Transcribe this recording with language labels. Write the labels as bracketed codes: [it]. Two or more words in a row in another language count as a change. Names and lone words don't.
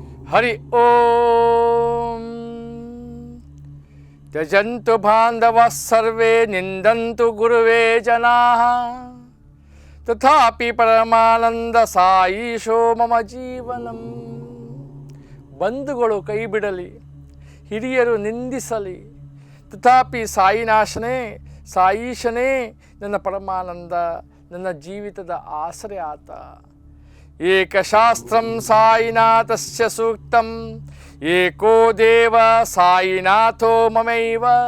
[sa] ಹರಿ ಓಂ. ತ್ಯಜಂತು ಬಾಂಧವಃ ಸರ್ವೇ ನಿಂದಂತು ಗುರುವೇ ಜನಾಃ ತಥಾಪಿ ಪರಮಾನಂದ ಸಾಯೀಶೋ ಮಮ ಜೀವನಂ. [kn] ಬಂಧುಗಳು ಕೈ ಬಿಡಲಿ, ಹಿರಿಯರು ನಿಂದಿಸಲಿ, ತಥಾಪಿ ಸಾಯಿನಾಶನೇ ಸಾಯೀಶನೇ ನನ್ನ ಪರಮಾನಂದ, ನನ್ನ ಜೀವಿತದ ಆಸರೆ ಆತ. [sa] ಏಕಶಾಸ್ತ್ರಂ ಸಾಯಿನಾಥಸ್ಯ ಸೂಕ್ತಂ ಏಕೋ ದೇವ ಸಾಯಿನಾಥೋ ಮಮೈವ.